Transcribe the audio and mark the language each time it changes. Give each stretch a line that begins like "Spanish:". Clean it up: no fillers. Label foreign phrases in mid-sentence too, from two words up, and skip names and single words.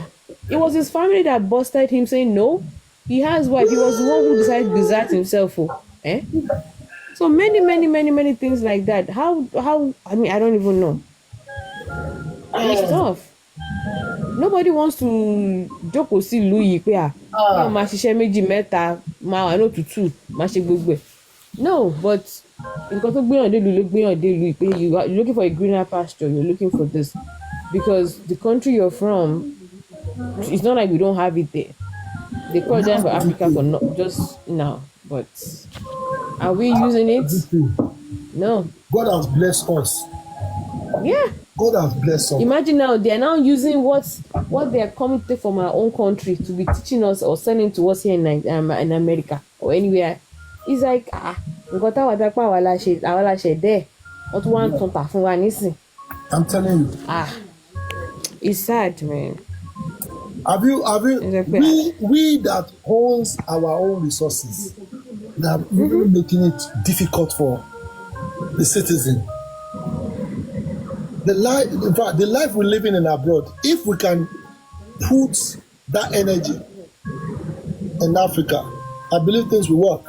English: It was his family that busted him, saying no. He has wife. He was the one who decided to desert himself. So many things like that. How? I mean, I don't even know. It's tough. Nobody wants to
Yoruba: jókòó sí ìlú yìí pé máa ṣiṣẹ́ méjì mẹ́ta máa wà lótùtù máa ṣe gbogbo ẹ̀.
English: No, but
Yoruba: nǹkan tó gbéyàn dé ìlú ló gbéyàn dé ìlú pé
English: you're looking for a greener pasture, you're looking for this. Because the country you're from, it's not like we don't have it there. They call them for Africa for not just now, but are we using it? No. God has blessed us. Yeah. God has blessed us. Imagine now they are now using what they are coming to take from our own country to be teaching us or sending to us here in America or anywhere. It's like
Yoruba: nǹkan táwa dápá àwa la ṣe dẹ́ wọ́n tún wá ń tún tà fún wa nísìn.
English: I'm telling you. It's sad, man. Have you we that owns our own resources that are really making it difficult for the citizen. The life we're living in abroad, if we can put that energy in Africa, I believe things will work.